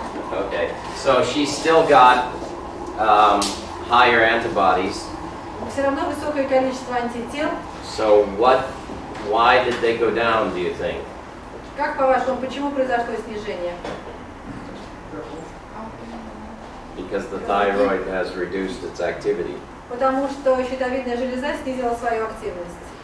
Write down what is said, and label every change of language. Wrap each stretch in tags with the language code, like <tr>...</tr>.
<en>Okay, so she's still got higher antibodies.</en> <ru>Все равно высокое количество антител.</ru> <en>So why did they go down, do you think?</en> <ru>Как по-вашему, почему произошло снижение?</ru> <en>Because the thyroid has reduced its activity.</en> <ru>Потому что щитовидная железа снизила свою активность.</ru>